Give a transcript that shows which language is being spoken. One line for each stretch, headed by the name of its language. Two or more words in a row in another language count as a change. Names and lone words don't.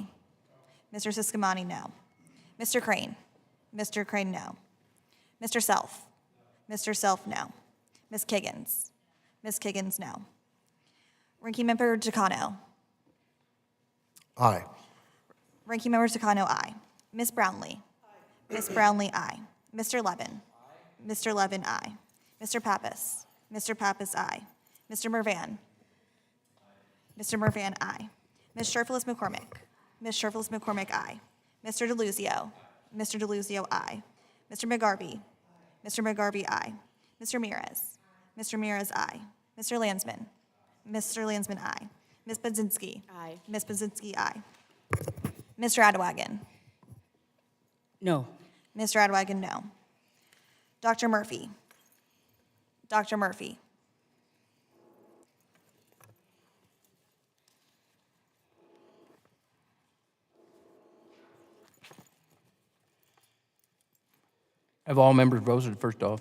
English: Mr. Siscomani, no. Mr. Crane. Mr. Crane, no. Mr. Self. Mr. Self, no. Ms. Kiggins. Ms. Kiggins, no. Ranking Member Takano. Aye. Ranking Member Takano, aye. Ms. Brownlee. Ms. Brownlee, aye. Mr. Levin. Mr. Levin, aye. Mr. Pappas. Mr. Pappas, aye. Mr. Mervan. Mr. Mervan, aye. Ms. Sherfilis McCormick. Ms. Sherfilis McCormick, aye. Mr. DeLuzio. Mr. DeLuzio, aye. Mr. McGarvey. Mr. McGarvey, aye. Mr. Mears. Mr. Mears, aye. Mr. Landsman. Mr. Landsman, aye. Ms. Budzinski. Aye. Ms. Budzinski, aye. Mr. Adewagen. No. Mr. Adewagen, no. Dr. Murphy. Dr. Murphy. Have all members voted first off?